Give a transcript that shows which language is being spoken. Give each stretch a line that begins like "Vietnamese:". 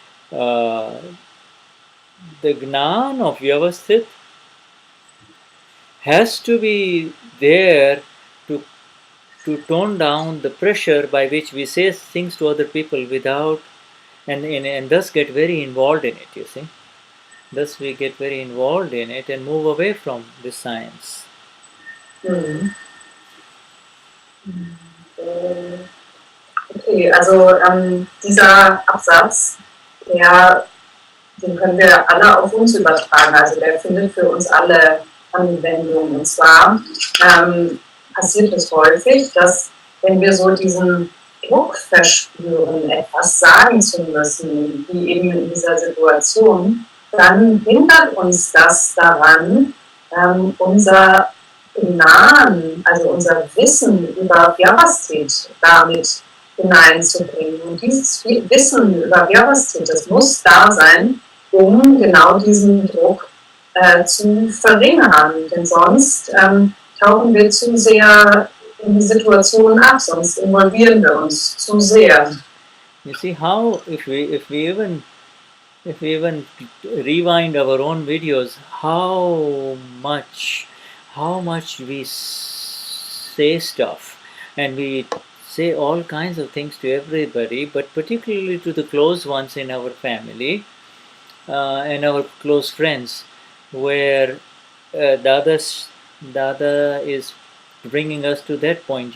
English: The Gnan of Vyavasthit has to be there to tone down the pressure by which we say things to other people without, and thus get very involved in it, you see. Thus we get very involved in it and move away from this science.
German: Okay, also dieser Absatz, den können wir alle auf uns übertragen, also der findet für uns alle Anwendung. Und zwar passiert es häufig, dass wenn wir so diesen Druck verspüren, etwas sagen zu müssen, wie eben in dieser Situation, dann hindert uns das daran, unser Gnan, also unser Wissen über Vyavasthit damit hineinzubringen. Und dieses Wissen über Vyavasthit, das muss da sein, um genau diesen Druck zu verringern. Denn sonst tauchen wir zu sehr in die Situation ab, sonst involvieren wir uns zu sehr.
English: You see how if we even if we even rewind our own videos, how much we say stuff, and we say all kinds of things to everybody, but particularly to the close ones in our family and our close friends, where Dada is bringing us to that point.